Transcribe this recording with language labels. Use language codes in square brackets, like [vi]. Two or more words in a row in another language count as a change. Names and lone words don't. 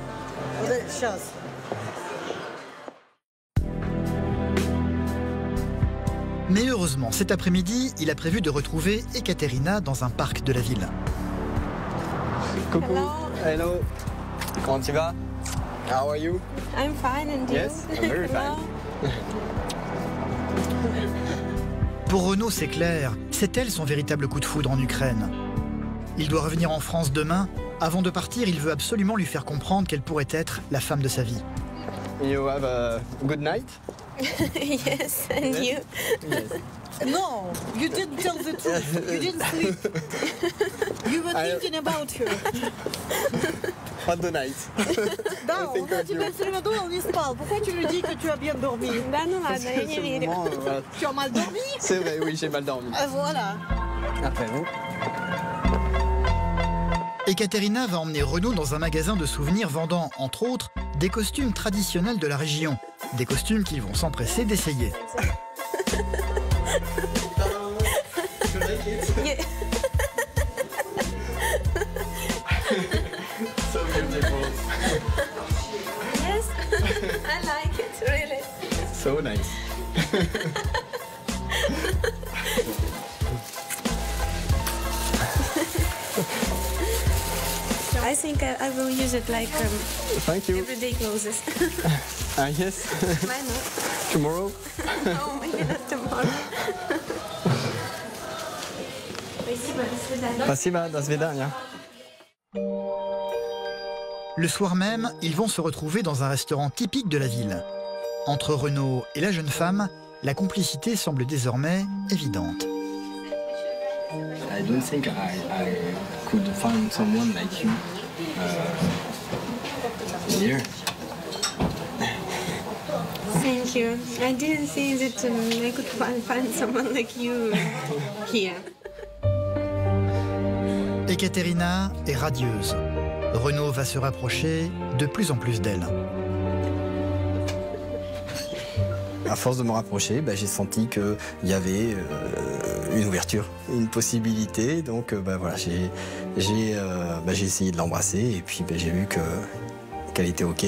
[fr] Mais heureusement, cet après-midi, il a prévu de retrouver Ekaterina dans un parc de la ville. Coucou. Hello. Comment tu vas? [en] How are you? I'm fine, and you? Yes, I'm very fine. [fr] Pour Renaud, c'est clair, c'est elle son véritable coup de foudre en Ukraine. Il doit revenir en France demain. Avant de partir, il veut absolument lui faire comprendre qu'elle pourrait être la femme de sa vie. [en] You have a good night? Yes, and you? Yes. No, you didn't tell the truth. You didn't sleep. You were thinking about her. [fr] Pas de night. [ru] Да, он о тебя все время думал, не спал. [fr] Pourquoi tu lui dis que tu as bien dormi? [ru] Да ну ладно, я не верю. [fr] Tu as mal dormi? C'est vrai, oui, j'ai mal dormi. Voilà. Après vous. Ekaterina va emmener Renaud dans un magasin de souvenirs vendant, entre autres, des costumes traditionnels de la région. Des costumes qu'ils vont s'empresser d'essayer. [en] Yeah. So beautiful. Yes, I like it, really. So nice. I think I will use it like Thank you. everyday clothes. Yes. Why not? Tomorrow? No, maybe not tomorrow. [ru] Спасибо, до свидания. Спасибо, до свидания. [fr] Le soir même, ils vont se retrouver dans un restaurant typique de la ville. Entre Renaud et la jeune femme, la complicité semble désormais évidente. [en] I don't think I could find someone like you here. Thank you. I didn't think that I could find someone like you here. [fr] Ekaterina est radieuse. Renaud va se rapprocher de plus en plus d'elle. À force de me rapprocher, j'ai senti qu'il y avait une ouverture, une possibilité. Donc voilà, j'ai essayé de l'embrasser et puis j'ai vu qu'elle était OK.